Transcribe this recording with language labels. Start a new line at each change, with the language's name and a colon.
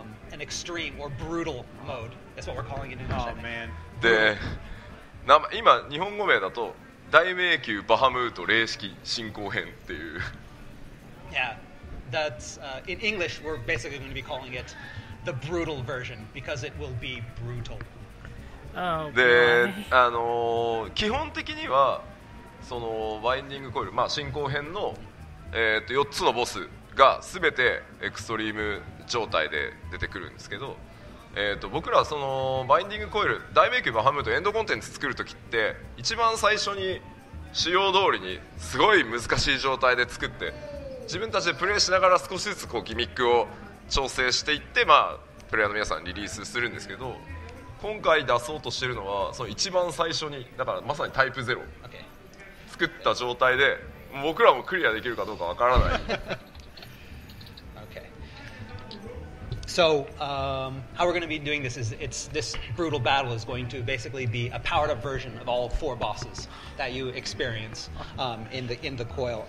English: An extreme or brutal mode. That's what we're calling it in English. Oh, man.
Japanese: で、今日本語名だと大迷宮バハムート霊式進行編っていう。
English: Yeah, that's in English. We're basically going to be calling it the brutal version because it will be brutal. Oh,
Japanese: で
English: boy.、
Japanese: 基本的にはそのバインディングコイル、まあ、進行編の、4つのボスが全てエクストリーム状態で出てくるんですけど、僕らそのバインディングコイル大迷宮バハムートエンドコンテンツ作るときって一番最初に仕様通りにすごい難しい状態で作って自分たちでプレイしながら少しずつこうギミックを調整していって、まあ、プレイヤーの皆さんにリリースするんですけど、今回出そうとしてるのはその一番最初にだからまさにタイプ0
English: Okay.
Japanese: 作った状態で僕らもクリアできるかどうかわからない。
English: Okay. So how we're going to be doing this is this brutal battle is going to basically be a powered up version of all 4 bosses that you experience in the coil.